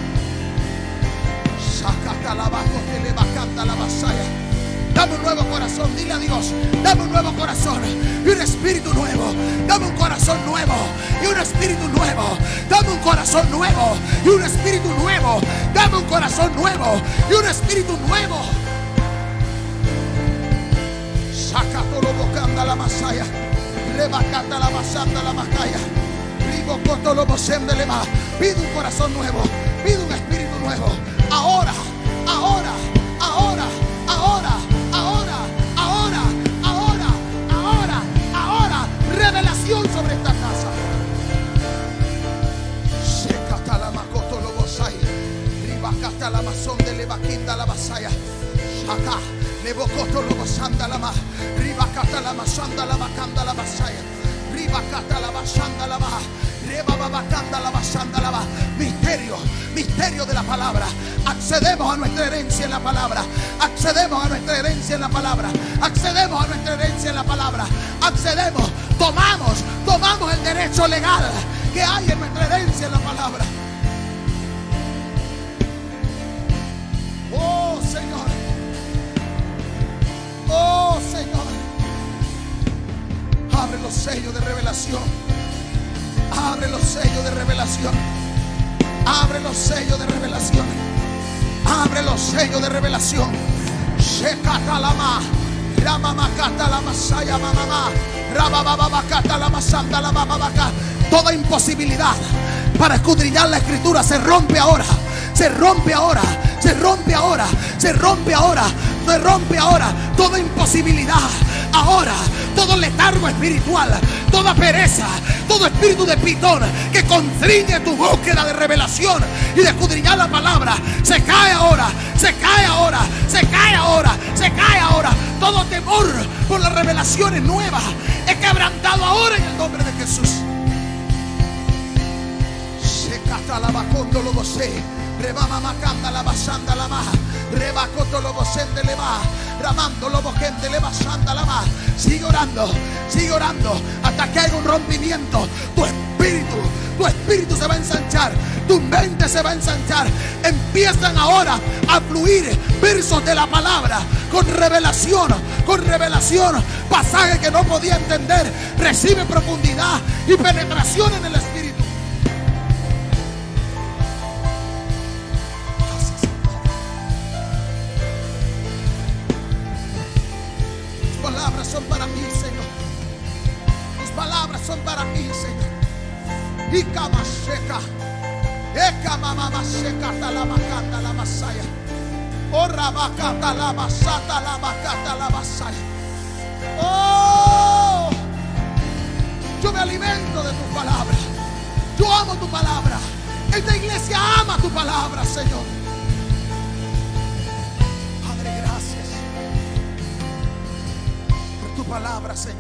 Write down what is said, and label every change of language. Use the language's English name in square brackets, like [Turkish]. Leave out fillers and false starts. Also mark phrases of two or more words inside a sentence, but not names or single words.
[Spanish] Dame un nuevo corazón, dile a Dios, dame un nuevo corazón y un espíritu nuevo. Dame un corazón nuevo y un espíritu nuevo. Dame un corazón nuevo y un espíritu nuevo. Dame un corazón nuevo y un espíritu nuevo. Saca todo lo bocanda la masaya. Rebacata la masanda la macaya. Ribo coto lo bocende le va. Pide un corazón nuevo. Pide un espíritu nuevo. Ahora, ahora, ahora, ahora, ahora, ahora, ahora, ahora, ahora. Revelación sobre esta casa. Secata la macoto lo bocaya. Ribacata la mazón de levaquinda la basaya. Saca. Lebocoto lo basanda la ma. Ribacata la masanda la macanda la basaya. Ribacata la basanda la ma. Rebabacanda la basanda la ma. Misterio, misterio de la palabra. Accedemos a nuestra herencia en la palabra. Accedemos a nuestra herencia en la palabra. Accedemos a nuestra herencia en la palabra. Accedemos, tomamos el derecho legal que hay en nuestra herencia en la palabra. Oh Señor. Oh Señor, abre los sellos de revelación. Abre los sellos de revelación. Abre los sellos de revelación. Abre los sellos de revelación. Shekata lama, ramama kata lama saya mamama, rabababa kata lama santa lama babaka. Toda imposibilidad para escudriñar la escritura se rompe ahora. Se rompe ahora. Se rompe ahora. Se rompe ahora. Se rompe ahora toda imposibilidad. Ahora todo letargo espiritual, toda pereza, todo espíritu de pitón que constriñe tu búsqueda de revelación y de escudriñar la palabra, se cae ahora, se cae ahora, se cae ahora, se cae ahora. Todo temor por las revelaciones nuevas. Es quebrantado ahora en el nombre de Jesús. Se cata la bacondo lo bosé. Rebama macanda la basanda la maja. Rebacoto lo bosende le va. Ramando lo bojente le basanda la maja. Sigue orando hasta que haya un rompimiento. Tu espíritu se va a ensanchar. Tu mente se va a ensanchar. Empiezan ahora a fluir versos de la palabra con revelación. Pasaje que no podía entender. Recibe profundidad y penetración en el espíritu. Tus palabras son para mí, Señor. Tus palabras son para mí, Señor. Y cama seca. Eka mamá seca la macata la masaya. Ora bacata la basata la macata la masaya. Oh, yo me alimento de tu palabra. Yo amo tu palabra. Esta iglesia ama tu palabra, Señor. Padre, gracias por tu palabra, Señor.